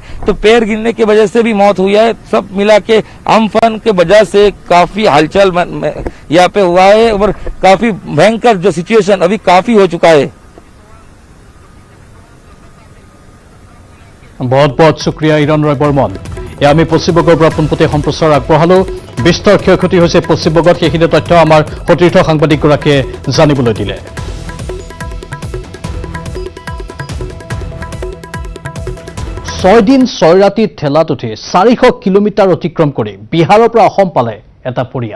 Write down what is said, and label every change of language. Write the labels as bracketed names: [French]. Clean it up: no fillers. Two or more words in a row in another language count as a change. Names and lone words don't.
[Hindi] तो पैर गिरने की वजह से भी मौत हुई है। सब मिला के अम्फन के वजह से काफी हलचल यहाँ पे हुआ है और काफी भयंकर जो सिचुएशन अभी काफी हो चुका है। बहुत बहुत शुक्रिया हिरण रॉय बर्मन। [Assamese] এয়া আমি পশ্চিমবংগৰ পৰা পোনপটীয়া সম্প্ৰচাৰ আগবঢ়ালো। বিস্তৰ ক্ষয়ক্ষতি হৈছে পশ্চিমবংগত, সেইখিনি তথ্য আমাৰ সতীৰ্থ সাংবাদিকগৰাকীয়ে জানিবলৈ দিলে। 6 দিন 6 ৰাতি ঠেলাত উঠি 400 কিলোমিটাৰ অতিক্ৰম কৰি বিহাৰৰ পৰা অসম পালে এটা পৰিয়াল।